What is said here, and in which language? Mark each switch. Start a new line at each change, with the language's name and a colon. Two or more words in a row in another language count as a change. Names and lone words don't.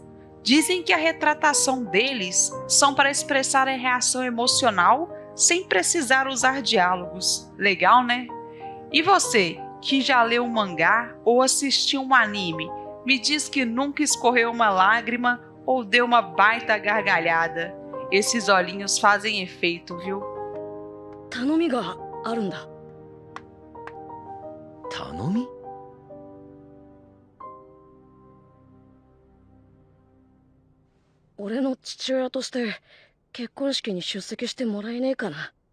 Portuguese: Dizem que a retratação deles são para expressar a reação emocional sem precisar usar diálogos. Legal, né? E você, que já leu um mangá ou assistiu um anime, me diz que nunca escorreu uma lágrima ou deu uma baita gargalhada. Esses olhinhos fazem efeito, viu?
Japanese: 頼みがあるんだ. Tanomi? 俺の父親として結婚式に出席してもらえねえかな。